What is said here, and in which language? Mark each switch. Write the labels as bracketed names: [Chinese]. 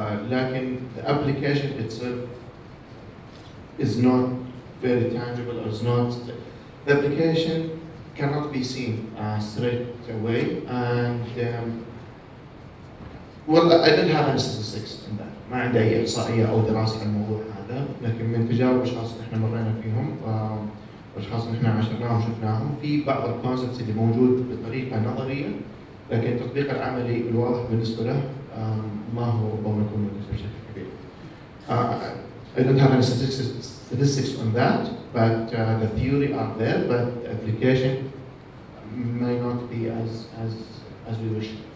[Arabic] لكن [English] the application itself is not very tangible, or is not. The application cannot be seen straight away, and well, I didn't have any statistics in that. [Arabic] ما عندي أي إحصائية أو دراسة عن الموضوع هذا، لكن من تجارب الأشخاص اللي إحنا مرينا فيهم والأشخاص اللي إحنا عاشرناهم وشفناهم في بعض الكونسبتس اللي موجود بطريقة نظرية، لكن التطبيق العملي الواضح بالنسبة له ما هو ربما يكون منتشر بشكل كبير. [English] I don't have any statistics on that, but the theory are there, but the application may not be as we wish.